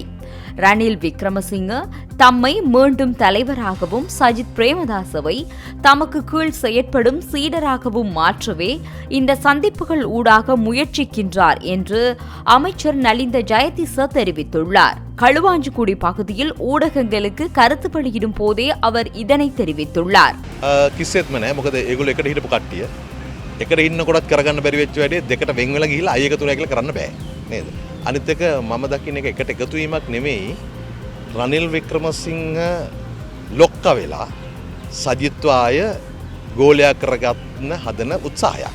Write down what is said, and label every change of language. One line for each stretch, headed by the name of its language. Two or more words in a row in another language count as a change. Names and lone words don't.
Tamil: ரணில் விக்ரமசிங்க தம்மை மீண்டும் தலைவராகவும் சஜித் பிரேமதாசவை தமக்கு கீழ் செயற்படும் சீடராகவும் மாற்றவே இந்த சந்திப்புகள் ஊடாக முயற்சிக்கின்றார் என்று அமைச்சர் நலிந்த ஜெயதிச தெரிவித்துள்ளார். களுவாஞ்சிக்குடி பகுதியில் ஊடகங்களுக்கு கருத்து வெளியிடும் போதே அவர் இதனை தெரிவித்துள்ளார்.
Sinhala: කිසිසේත්ම නෑ. මොකද ඒගොල්ලෝ එකට හිටපු කට්ටිය. එකට ඉන්නකොටත් කරගන්න බැරි වෙච්ච වැඩේ දෙකට වෙන් වෙලා ගිහිල්ලා අය එකතු වෙලා කියලා කරන්න බෑ නේද? අනිත් එක මම දකින්න එක එකට එකතු වීමක් නෙමෙයි. රනිල් වික්‍රමසිංහ ලොක්ක වෙලා සජිත්ව ආය ගෝලයා කරගන්න හදන උත්සාහයක්.